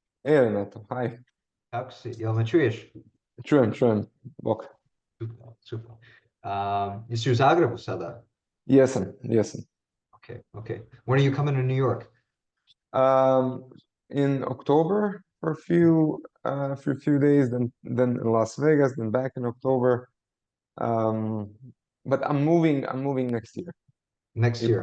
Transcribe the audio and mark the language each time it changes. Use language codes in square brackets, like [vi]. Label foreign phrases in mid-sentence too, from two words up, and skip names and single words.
[en] Renato, hi. [hr] Kako si? Jel me čuješ? Čujem, bok. Super, super. Jesi u Zagrebu sada? Jesam. [en] Okay, okay. When are you coming to New York? Um, in October for a few days, then in Las Vegas, then back in October. Um, but I'm moving next year, Next year.